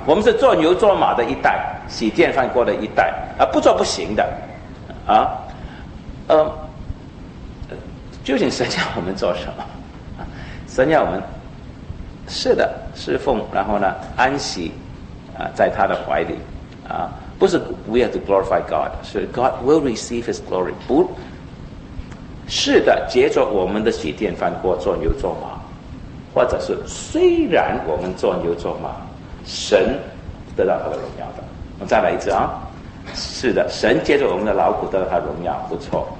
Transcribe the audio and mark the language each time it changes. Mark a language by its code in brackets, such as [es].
[zh] 我们是做牛做马的一代，洗电饭锅的一代啊，不做不行的啊。究竟神要我们做什么？神要我们是的侍奉，然后呢安息啊，在他的怀里啊。不是 [en] we have to glorify God， [zh] 是 [en] God will receive his glory。 [zh] 不是的接着我们的洗电饭锅做牛做马，或者是虽然我们做牛做马，神得到他的荣耀的。我再来一次啊，是的，神接着我们的劳苦得到他的荣耀，不错。